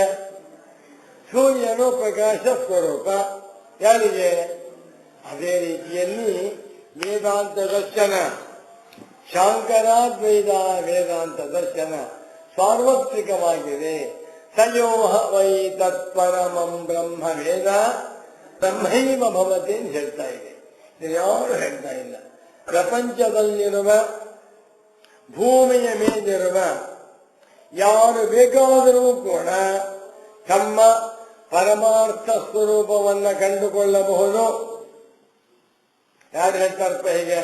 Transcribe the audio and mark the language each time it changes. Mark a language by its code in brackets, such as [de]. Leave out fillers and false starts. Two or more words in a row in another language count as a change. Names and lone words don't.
[kn] ಸೂರ್ಯನು ಪ್ರಕಾಶ ಸ್ವರೂಪ. ಯಾರಿಗೆ? ಅದೇ ರೀತಿಯಲ್ಲಿ ವೇದಾಂತ ದರ್ಶನ, ಶಾಂಕರಾದ್ವೈತ ವೇದಾಂತ ದರ್ಶನ ಸಾರ್ವತ್ರಿಕವಾಗಿದೆ. [sa] ಸಯೋಹ ವೈ ತತ್ಪರಮಂ ಬ್ರಹ್ಮ ವೇದ ಬ್ರಹ್ಮೈವ ಭವತಿ [kn] ಅಂತ ಹೇಳ್ತಾ ಇದೆ. ಯಾರು ಹೇಳ್ತಾ ಇಲ್ಲ. ಪ್ರಪಂಚದಲ್ಲಿರುವ ಭೂಮಿಯ ಮೇಲಿರುವ ಯಾರು ಬೇಕಾದರೂ ಕೂಡ ತಮ್ಮ ಪರಮಾರ್ಥ ಸ್ವರೂಪವನ್ನು ಕಂಡುಕೊಳ್ಳಬಹುದು. ಯಾರು ಹೇಳ್ತಾರಪ್ಪ ಹೀಗೆ?